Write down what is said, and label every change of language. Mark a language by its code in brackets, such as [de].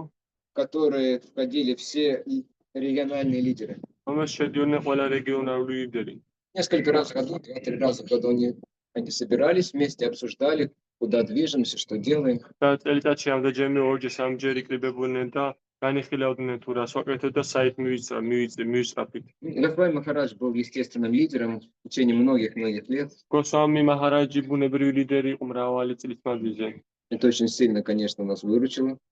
[ru] в который входили все региональные лидеры. [ka] რომელშიც შედიოდნენ ყველა რეგიონალური ლიდერი. [ru] Несколько раз в году, 2-3 раза в году они собирались вместе, обсуждали, куда движемся, что делаем. [ka] და წელიწადში ამდენჯერმე ორჯერ სამჯერ იკრიბებოდნენ და განიხილავდნენ თუ რას ვაკეთებთ და საით მივისწრაფით. [ru] Рафаэль Махарадж был естественным лидером в течение многих-многих лет. [ka] გოსვამი მაჰარაჯი ბუნებრივი ლიდერი იყო მრავალი წლის მანძილზე. [ru] Это очень сильно, конечно, нас выручило,